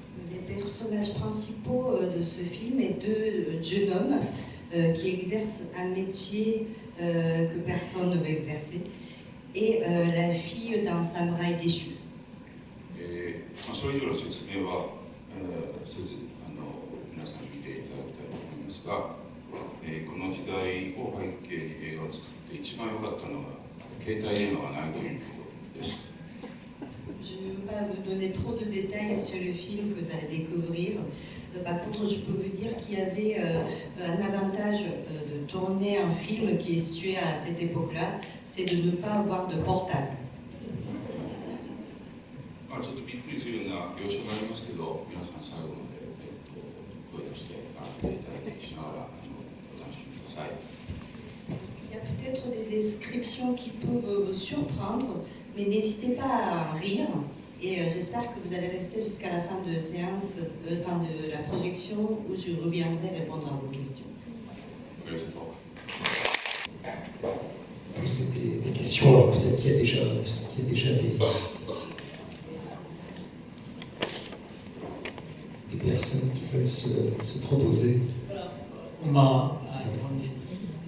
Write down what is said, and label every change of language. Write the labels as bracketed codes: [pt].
[fr] Les personnages principaux de ce film sont deux jeunes hommes qui exercent un métier que personne ne veut exercer et la fille d'un samouraï déchu. [ja] それ以上の説明は、せず皆さん見ていただきたいと思いますが、この時代を背景に映画を作って一番良かったのが携帯電話がないということです。 [fr] Je ne veux pas vous donner trop de détails sur le film que vous allez découvrir. Par contre, je peux vous dire qu'il y avait un avantage de tourner un film qui est situé à cette époque-là, c'est de ne pas avoir de portable. [ja] ちょっとびっくりするような描写がありますけど、皆さん最後まで、声をして見ていただきしながらお楽しみください。 [fr] Il y a peut-être des descriptions qui peuvent vous surprendre, mais n'hésitez pas à rire. Et j'espère que vous allez rester jusqu'à la fin de la séance, fin de la projection, où je reviendrai répondre à vos questions. C'est des questions, alors peut-être il y a déjà des personnes qui veulent se proposer. [ja] こんばんは、日本人です。